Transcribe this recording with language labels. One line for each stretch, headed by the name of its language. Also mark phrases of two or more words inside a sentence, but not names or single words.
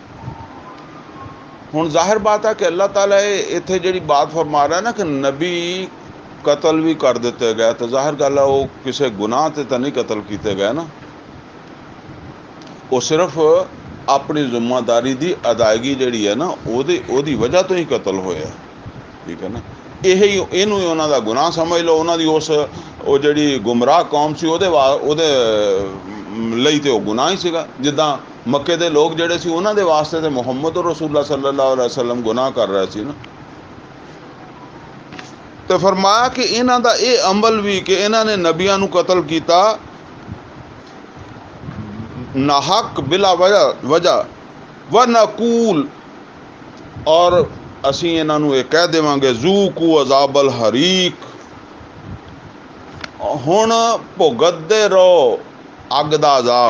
Punjabi: ਹੁਣ ਜ਼ਾਹਿਰ ਬਾਤ ਹੈ ਕਿ ਅੱਲਾਹ ਤਾਲਾ ਇੱਥੇ ਜਿਹੜੀ ਬਾਤ ਫਰਮਾ ਰਿਹਾ ਨਾ ਕਿ ਨਬੀ ਕਤਲ ਵੀ ਕਰ ਦਿੱਤੇ ਗਏ, ਤਾਂ ਜ਼ਾਹਿਰ ਗੱਲ ਹੈ ਉਹ ਕਿਸੇ ਗੁਨਾਹ 'ਤੇ ਤਾਂ ਨਹੀਂ ਕਤਲ ਕੀਤੇ ਗਏ ਨਾ, ਉਹ ਸਿਰਫ ਆਪਣੀ ਜ਼ਿੰਮੇਦਾਰੀ ਦੀ ਅਦਾਇਗੀ ਜਿਹੜੀ ਹੈ ਨਾ ਉਹਦੀ ਵਜ੍ਹਾ ਤੋਂ ਹੀ ਕਤਲ ਹੋਇਆ, ਠੀਕ ਹੈ ਨਾ। ਇਹਨੂੰ ਹੀ ਉਹਨਾਂ ਦਾ ਗੁਨਾਹ ਸਮਝ ਲਓ, ਉਹਨਾਂ ਦੀ ਉਹ ਜਿਹੜੀ ਗੁੰਮਰਾਹ ਕੌਮ ਸੀ ਉਹਦੇ ਲਈ ਤੇ ਉਹ ਗੁਨਾਹ ਹੀ ਸੀਗਾ। ਜਿੱਦਾਂ ਮੱਕੇ ਦੇ ਲੋਕ ਜਿਹੜੇ ਸੀ ਉਹਨਾਂ ਦੇ ਵਾਸਤੇ ਤੇ ਮੁਹੰਮਦ
Arabic: رسول الله صلى الله عليه وسلم
Punjabi: ਗੁਨਾਹ ਕਰ ਰਹੇ ਸੀ ਨਾ। ਤੇ ਫਰਮਾਇਆ ਕਿ ਇਹਨਾਂ ਦਾ ਇਹ ਅਮਲ ਵੀ ਕਿ ਇਹਨਾਂ ਨੇ ਨਬੀਆਂ ਨੂੰ ਕਤਲ ਕੀਤਾ ਨਾਹਕ ਬਿਲਾ ਵਜ੍ਹਾ
Arabic: ونقول,
Punjabi: ਔਰ ਅਸੀਂ ਇਹਨਾਂ ਨੂੰ ਇਹ ਕਹਿ ਦੇਵਾਂਗੇ
Arabic: ذوقوا عذاب الحريق,
Punjabi: ਹੁਣ ਭੁਗਤਦੇ ਰਹੋ ਅੱਗ ਦਾ ਅਜ਼ਾਬ।